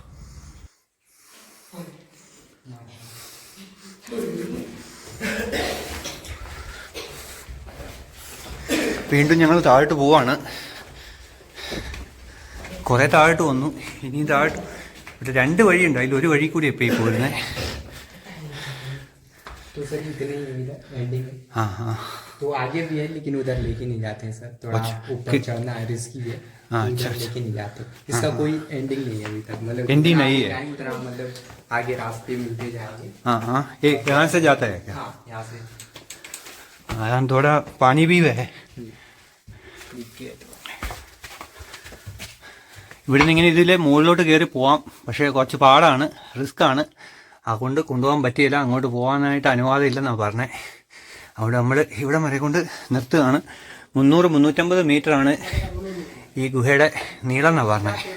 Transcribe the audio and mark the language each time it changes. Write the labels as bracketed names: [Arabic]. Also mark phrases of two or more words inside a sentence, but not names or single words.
[Malayalam] വീണ്ടും ഞങ്ങൾ താഴോട്ട് പോവാണ്. കുറേ താഴോട്ട് വന്നു. ഇനി താഴോട്ട് ഇവിടെ 2 വഴിയുണ്ട്. അതിൽ ഒരു വഴി കൂടി ഇപ്പോൾ ഈ പോരുന്നത്. [Hindi] तो आगे भी है, लेकिन उधर लेके नहीं जाते हैं सर. थोड़ा ऊपर चढ़ना है, रिस्की है. उधर लेके नहीं जाते. इसका कोई एंडिंग नहीं है अभी तक. मतलब एंडिंग नहीं है. उतना मतलब आगे रास्ते मिलते जाएंगे. हाँ ये यहाँ से जाता है क्या? हाँ यहाँ से. यहाँ थोड़ा पानी भी है. [Malayalam] ഇവിടെ നിന്ന് ഇങ്ങനെ ഇതിൽ മുകളിലോട്ട് കയറി പോവാം. പക്ഷേ കുറച്ച് പാടാണ്, റിസ്ക് ആണ്. അതുകൊണ്ട് കൊണ്ടുപോകാൻ പറ്റിയില്ല. അങ്ങോട്ട് പോകാനായിട്ട് അനുവാദം ഇല്ലെന്നാണ് പറഞ്ഞത്. അവിടെ നമ്മൾ ഇവിടെ വരെ കൊണ്ട് നിർത്തുകയാണ്. 300-350 മീറ്ററാണ് ഈ ഗുഹയുടെ നീളം എന്നാണ് പറഞ്ഞത്.